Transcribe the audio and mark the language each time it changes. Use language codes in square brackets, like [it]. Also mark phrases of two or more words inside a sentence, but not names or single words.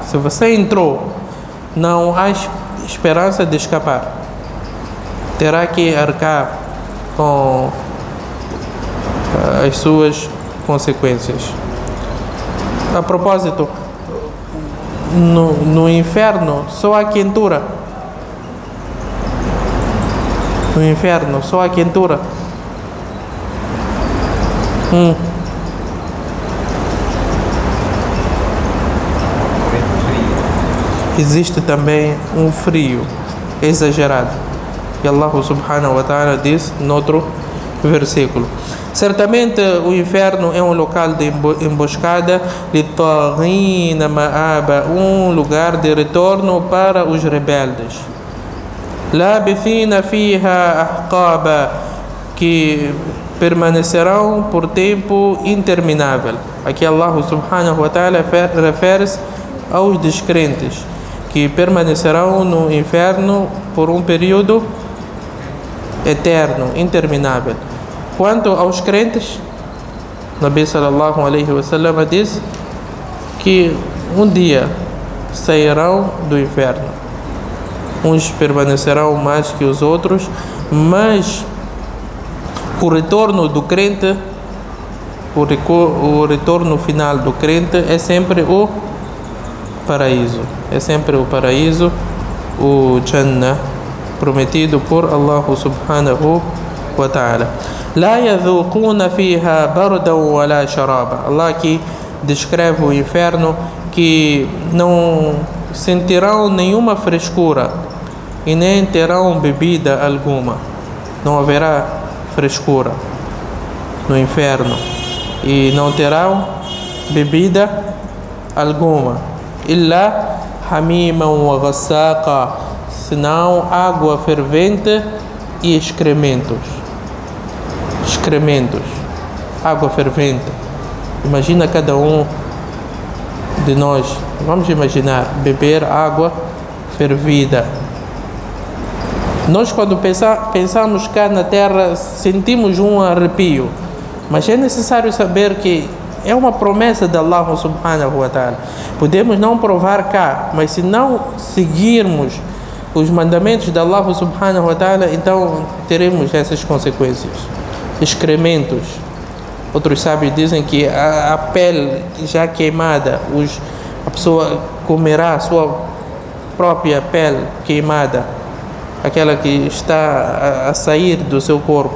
[pt] Se você entrou, não há esperança de escapar, terá que arcar com as suas consequências. A propósito, no inferno só há quentura. No inferno só há quentura. Existe também um frio exagerado. E [ar] الله سبحانه وتعالى [pt] diz no outro versículo: certamente o inferno é um local de emboscada, [ar] للطاغين مآبا, [pt] um lugar de retorno para os rebeldes. [ar] لابثين فيها أحقابا, [pt] que permanecerão por tempo interminável. Aqui [ar] الله سبحانه وتعالى [pt] refere-se aos descrentes, que permanecerão no inferno por um período eterno, interminável. Quanto aos crentes, [ar] نبي صلى الله عليه وسلم [pt] diz que um dia sairão do inferno. Uns permanecerão mais que os outros, mas o retorno do crente, o retorno final do crente é sempre o paraíso. É sempre o paraíso, o Jannah, prometido por [ar] الله سبحانه وتعالى. لا يذوقون فيها بردا ولا شرابا. [pt] Allah aqui descreve o inferno, que não sentirão nenhuma frescura e nem terão bebida alguma. Não haverá frescura no inferno e não terão bebida alguma. [ar] إلا حميما وغساقا, [pt] senão água fervente e excrementos. Água fervente. Imagina cada um de nós, vamos imaginar, beber água fervida. Nós, quando pensamos cá na terra, sentimos um arrepio, mas é necessário saber que é uma promessa de [ar] الله سبحانه وتعالى. [pt] Podemos não provar cá, mas se não seguirmos os mandamentos de [ar] الله سبحانه وتعالى, [pt] então teremos essas consequências. Excrementos. Outros sábios dizem que a pele já queimada, a pessoa comerá a sua própria pele queimada, aquela que está a sair do seu corpo.